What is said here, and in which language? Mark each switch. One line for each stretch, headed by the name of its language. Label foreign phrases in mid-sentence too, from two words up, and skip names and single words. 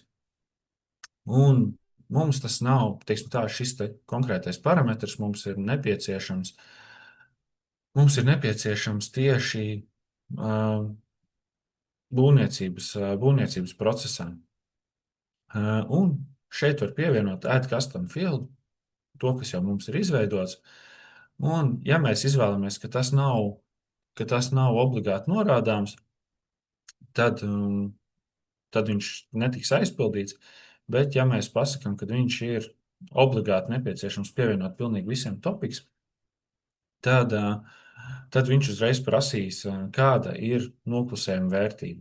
Latvian: Un mums tas nav, teiksim tā, šis te konkrētais parametrs mums ir nepieciešams. Mums ir nepieciešams tieši būvniecības procesā. Un šeit var pievienot
English: add custom field,
Latvian: to, kas jau mums ir izveidots. Un, ja mēs izvēlamies, ka tas nav obligāti norādāms, tad viņš netiks aizpildīts. Bet, ja mēs pasakām, ka viņš ir obligāti nepieciešams pievienot pilnīgi visiem topiks, tad viņš uzreiz prasīs, kāda ir noklusējuma vērtība.